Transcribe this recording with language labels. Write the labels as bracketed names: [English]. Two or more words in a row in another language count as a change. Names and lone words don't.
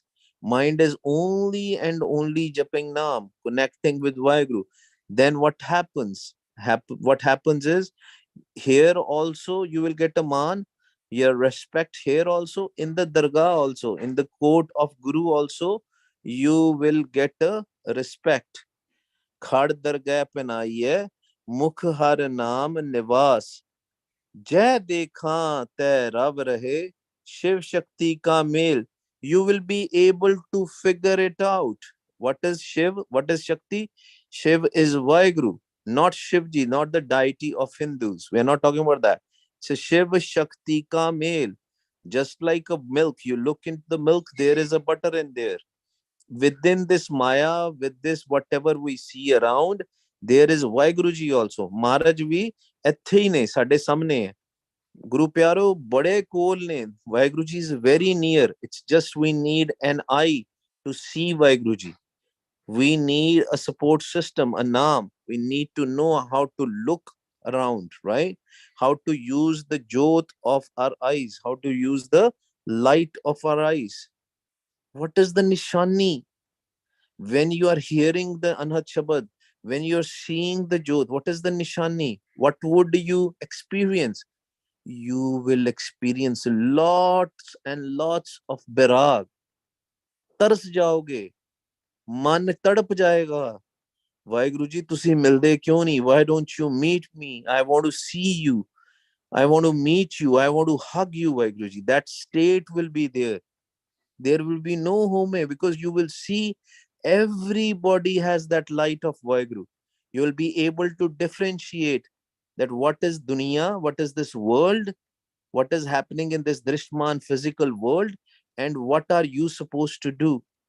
[English] Mind is only and only japing naam, connecting with Vaheguru. Then what happens? What happens is, here also you will get a man, your respect here also, in the dargah also, in the court of Guru also, you will get a respect. [Punjabi] ਖੜ ਦਰਗਹ ਪਨਾਇਏ, ਮੁਖ ਹਰ ਨਾਮ ਨਿਵਾਸ, ਜਯ ਦੇਖਾ ਤੈ ਰਬ ਰਹੇ, ਸ਼ਿਵ ਸ਼ਕਤੀ ਕਾ ਮੇਲ. [English] You will be able to figure it out. What is Shiv? What is Shakti? Shiv is Vaheguru, not Shivji, not the deity of Hindus. We are not talking about that. So [Punjabi] ਸ਼ਿਵ ਸ਼ਕਤੀ ਕਾ ਮੇਲ. [English] Just like a milk, you look into the milk, there is a butter in there. Within this Maya, with this whatever we see around, there is Vaheguru ji also. [Punjabi] ਮਹਾਰਾਜ ਵੀ ਇੱਥੇ ਹੀ ਨੇ, ਸਾਡੇ ਸਾਹਮਣੇ ਹੈ। ਗੁਰੂ ਪਿਆਰੋ ਬੜੇ ਕੋਲ ਨੇ। [English] ਵਾਹਿਗੁਰੂ ਜੀ is very near. It's just we need an eye to see Vaheguru ji. We need a support system, a naam. We need to know how to look around, right? How to use the jot of our eyes, how to use the light of our eyes. What is the nishani? When you are hearing the [Punjabi] ਅਨਹਦ ਸ਼ਬਦ, [English] when you're seeing the Jod, what is the Nishani? What would you experience? You will experience lots and lots of Birag. [Punjabi] ਤਰਸ ਜਾਓਗੇ, ਮਨ ਤੜਪ ਜਾਏਗਾ। ਵਾਹਿਗੁਰੂ ਜੀ ਤੁਸੀਂ ਮਿਲਦੇ ਕਿਉਂ ਨਹੀਂ? [English] Why don't you meet me? I want to see you. I want to meet you. I want to hug you, Vaiguru ji. That state will be there. There will be no home, because you will see everybody has that light of Vaiguru. You will be able to differentiate that what is dunya, what is this world, what is happening in this drishman physical world, and what are you supposed to do.